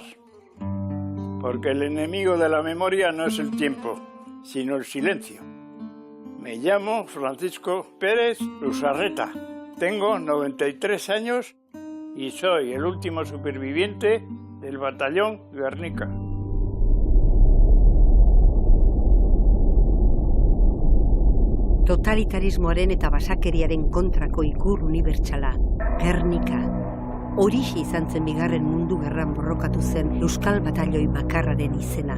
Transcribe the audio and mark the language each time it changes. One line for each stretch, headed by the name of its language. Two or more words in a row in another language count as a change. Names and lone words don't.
Spanish: Porque el enemigo de la memoria no es el tiempo, sino el silencio. Me llamo Francisco Pérez Lusarreta. Tengo 93 años y soy el último superviviente del batallón Guernica.
Basque: Totalitarismoaren eta basakeriaren kontrako ikur unibertsala, Gernika. Horixe izan zen bigarren mundu gerran borrokatu zen Euskal Batalloi bakarraren izena.